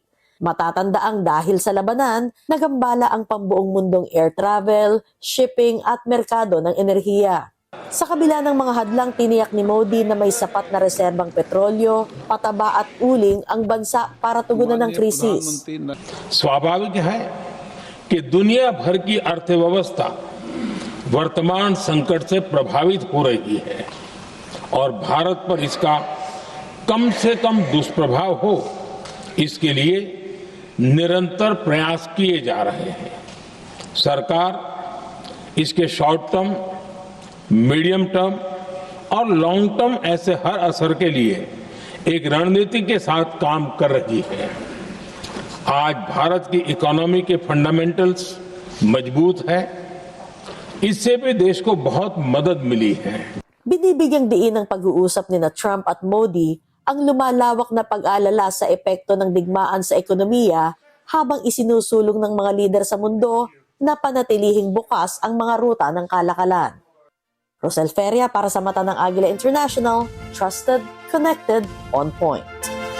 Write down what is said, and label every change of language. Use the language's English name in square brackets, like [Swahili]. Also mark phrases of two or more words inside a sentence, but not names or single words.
[Filipino] Matatandaang dahil sa labanan, nagambala ang pambuong mundong [English] air travel, [Filipino] shipping at merkado ng enerhiya. Sa kabila ng mga hadlang, tiniyak ni Modi na may sapat na reserbang petrolyo, pataba at uling ang bansa para tugunan ng krisis. [Hindi] स्वाभाविक है कि दुनिया भर की अर्थव्यवस्था वर्तमान संकट से प्रभावित हो रही है और भारत पर इसका कम से कम दुष्प्रभाव हो, इसके लिए निरंतर प्रयास किए जा रहे हैं। सरकार इसके [English] short term, medium term [Hindi] और [English] long term [Hindi] ऐसे हर असर के लिए एक रणनीति के साथ काम कर रही है। आज भारत की इकोनॉमी के फंडामेंटल्स मजबूत है, इससे भी देश को बहुत मदद मिली है। [Filipino] Binibigyang diin ng pag-uusap ni na Trump at Modi ang lumalawak na pag-aalala sa epekto ng digmaan sa ekonomiya habang isinusulong ng mga lider sa mundo na panatilihing bukas ang mga ruta ng kalakalan. Rosel Feria para sa Mata ng Agila International, [English] trusted, connected, on point.